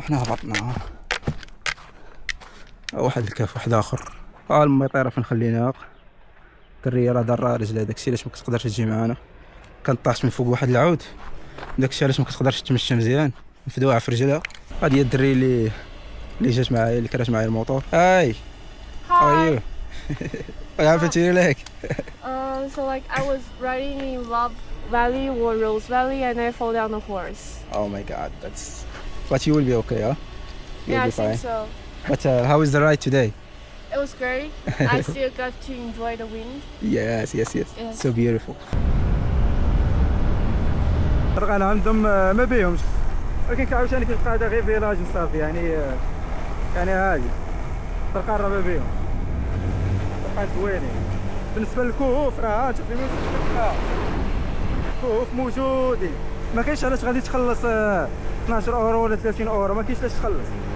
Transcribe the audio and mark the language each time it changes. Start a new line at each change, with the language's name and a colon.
Arabic: حنا هبطنا واحد الكاف واحد اخر. المطيره فين خليناها، الدريه راه دارها رجلها، داكشي علاش ما كتقدرش تجي معانا. كانت طاحت من فوق واحد العود، داكشي علاش ما كتقدرش تمشى مزيان، مفدوعه في رجلها. هادي هي الدري اللي جات معايا، اللي كرات معايا الموطور.
English: Hi Hi. What happened to your leg? So like I was riding in Love Valley or Rose Valley and I fall down the horse. Oh my god, but you will be okay, huh? You'll Yeah, be I think fine. so. But how is the ride today? It was great. I still got to enjoy the wind. Yes. Yes. So beautiful.
Arabic: طرقنا عندهم ما بيهمش، ولكن كعاوتاني كتلقى هذا غير فيلاج صافي، يعني عادي. طرقان راه ما بيهم، طرقان زوينين. بالنسبه للكهوف راه انت في الكهوف موجودين، ما كاينش علاش غادي تخلص 12 اورو ولا 30 اورو، ما كاينش علاش تخلص.